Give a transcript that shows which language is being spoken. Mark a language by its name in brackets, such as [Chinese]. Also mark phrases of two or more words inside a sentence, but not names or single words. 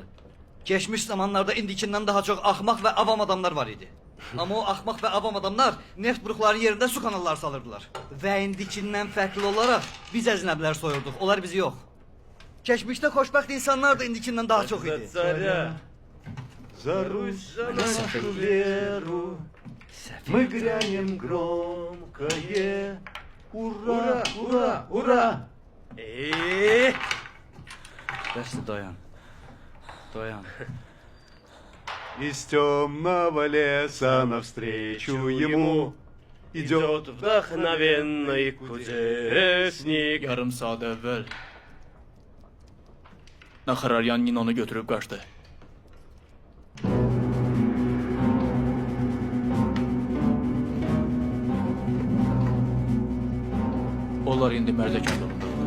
[Azerbaijani] Geçmiş zamanlarda indikindən daha çox axmaq və avam adamlar var idi. Amma o axmaq və avam adamlar neft buruqlarının yerində su kanalları salırdılar. Və indikindən fərqli olaraq biz əcnəbilər soyurduq, onlar bizi yox. Keçmişdə xoşbəxt insanlar da indikindən daha çox idi. Çarə. [Russian] За Русь, за нашу веру. Мы грянем громкое. Ура, ура, ура! [Azerbaijani] Bəsdir, dayan. Dayan. [Russian] Из темного леса навстречу ему идет Вдохновенный кудесник. [Azerbaijani] Yarım saat əvvəl Naxararyan Ninonu götürüb qaçdı. Onlar indi Mərdəkandırlar.